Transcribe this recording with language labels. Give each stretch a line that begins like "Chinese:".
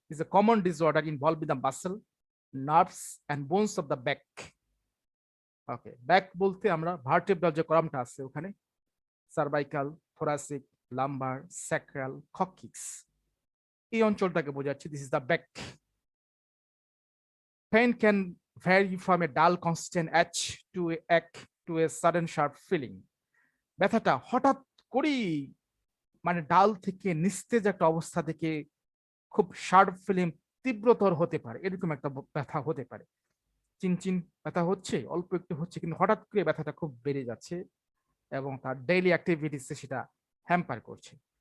English: Is a common disorder involve in the muscle, nerves and bones of the back.
Bangla: Okay, back বলতে আমরা vertebral যে কলামটা আছে ওখানে cervical, thoracic, lumber, sacral, coccyx, এই অঞ্চলটাকে বোঝাচ্ছে।
English: This is the back. Pain can vary from a dull constant itch to a ache to a sudden sharp feeling.
Bangla: ব্যথাটা হঠাৎ করেই মানে ডাল থেকে নিস্তেজ একটা অবস্থা থেকে খুব শার্প ফিলিং, তীব্রতর হতে পারে, এরকম একটা ব্যথা হতে পারে। চিনচিন ব্যথা হচ্ছে, অল্প একটু হচ্ছে, কিন্তু হঠাৎ করে ব্যথাটা খুব বেড়ে যাচ্ছে এবং তার ডেইলি অ্যাক্টিভিটিসে সেটা হ্যাম্পার করছে।